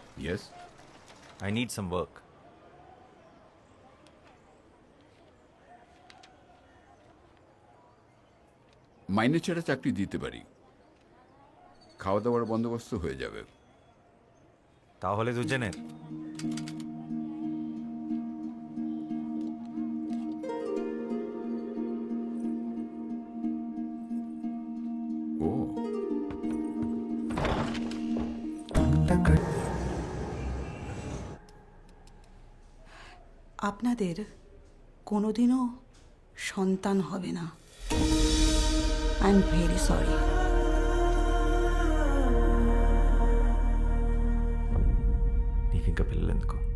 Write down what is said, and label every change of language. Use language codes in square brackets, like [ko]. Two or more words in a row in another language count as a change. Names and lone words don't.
[en] ఎస్. I need some work. [bn] মাইনে ছেড়ে চাকরি দিতে পারি, খাওয়া দাওয়ার বন্দোবস্ত হয়ে যাবে। তাহলে দুজনের ও আপনাদের কোনোদিনও সন্তান হবে না। [en] I am very sorry. [te] నీకు ఇంకా పిల్లలు ఎందుకు?